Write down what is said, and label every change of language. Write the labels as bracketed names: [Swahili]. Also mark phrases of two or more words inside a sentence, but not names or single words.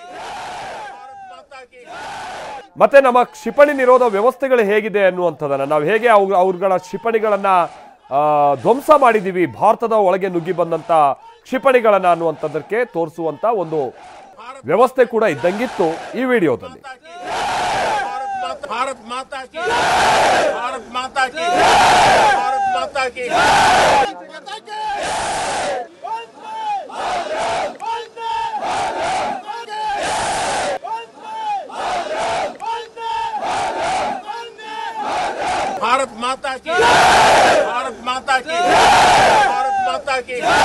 [Kannada] ಮತ್ತೆ ನಮ್ಮ ಕ್ಷಿಪಣಿ ನಿರೋಧ ವ್ಯವಸ್ಥೆಗಳು ಹೇಗಿದೆ ಅನ್ನುವಂಥದ್ದನ್ನ ನಾವು ಹೇಗೆ ಅವ್ರಗಳ ಕ್ಷಿಪಣಿಗಳನ್ನ ಧ್ವಂಸ ಮಾಡಿದೀವಿ, ಭಾರತದ ಒಳಗೆ ನುಗ್ಗಿ ಬಂದಂತ ಕ್ಷಿಪಣಿಗಳನ್ನ ಅನ್ನುವಂಥದ್ದಕ್ಕೆ ತೋರಿಸುವಂತ ಒಂದು ವ್ಯವಸ್ಥೆ ಕೂಡ ಇದ್ದಂಗಿತ್ತು ಈ ವಿಡಿಯೋದಲ್ಲಿ. [Hindi] भारत माता की भारत माता की भारत माता की भारत माता की भारत माता की भारत माता की